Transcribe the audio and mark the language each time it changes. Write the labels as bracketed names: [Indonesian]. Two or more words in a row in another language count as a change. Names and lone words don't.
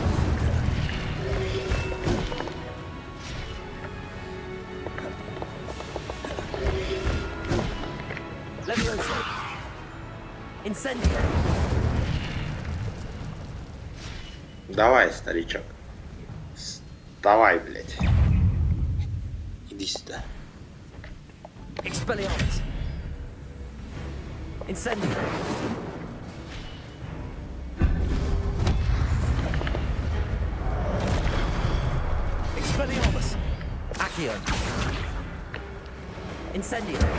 [Russian] Leviosa. Incendio. Давай, старичок. Вставай, блядь. Иди сюда. Expelliarmus. Incendio. Expelliarmus. Accio. Incendio.